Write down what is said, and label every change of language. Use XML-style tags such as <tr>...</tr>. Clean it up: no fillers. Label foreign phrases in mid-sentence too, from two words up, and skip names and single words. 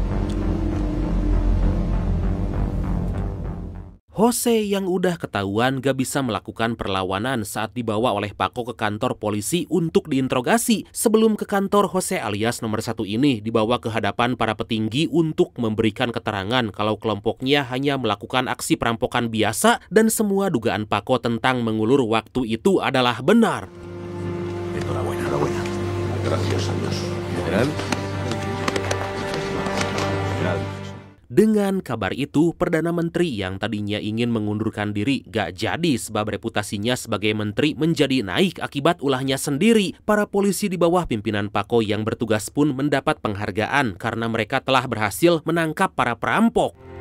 <id>Jose yang udah ketahuan gak bisa melakukan perlawanan saat dibawa oleh Paco ke kantor polisi untuk diinterogasi. Sebelum ke kantor, Jose alias nomor 1 ini dibawa ke hadapan para petinggi untuk memberikan keterangan kalau kelompoknya hanya melakukan aksi perampokan biasa dan semua dugaan Paco tentang mengulur waktu itu adalah benar.</id> <es>Enhorabuena, enhorabuena. Gracias a Dios. General.</es> <id>Dengan kabar itu, Perdana Menteri yang tadinya ingin mengundurkan diri gak jadi sebab reputasinya sebagai menteri menjadi naik akibat ulahnya sendiri. Para polisi di bawah pimpinan Paco yang bertugas pun mendapat penghargaan karena mereka telah berhasil menangkap para perampok.</id>